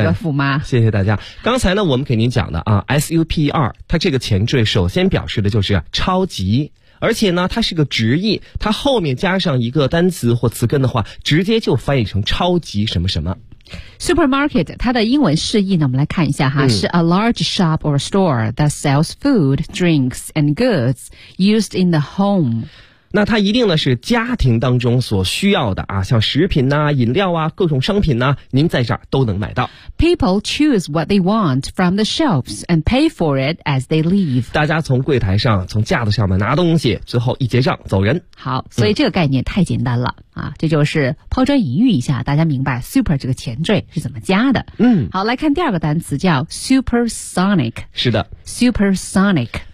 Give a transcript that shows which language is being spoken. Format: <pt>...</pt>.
<zh>一个富妈。谢谢大家。刚才呢我们给您讲的啊 SUPR， 它这个前缀首先表示的就是超级，而且呢它是个直译，它后面加上一个单词或词根的话直接就翻译成超级什么什么。 Supermarket 它的英文释义呢我们来看一下哈、嗯、是</zh> <en>a large shop or store that sells food, drinks and goods used in the home。</en> <zh>那它一定呢是家庭当中所需要的啊，像食品啊饮料啊各种商品啊您在这儿都能买到。</zh> <en>People choose what they want from the shelves and pay for it as they leave。</en> <zh>大家从柜台上从架子上面拿东西，最后一结账走人。好，所以这个概念太简单了、嗯、啊，这就是抛砖引玉一下，大家明白 super 这个前缀是怎么加的。嗯，好，来看第二个单词叫 supersonic。是的。</zh> <en>supersonic。</en>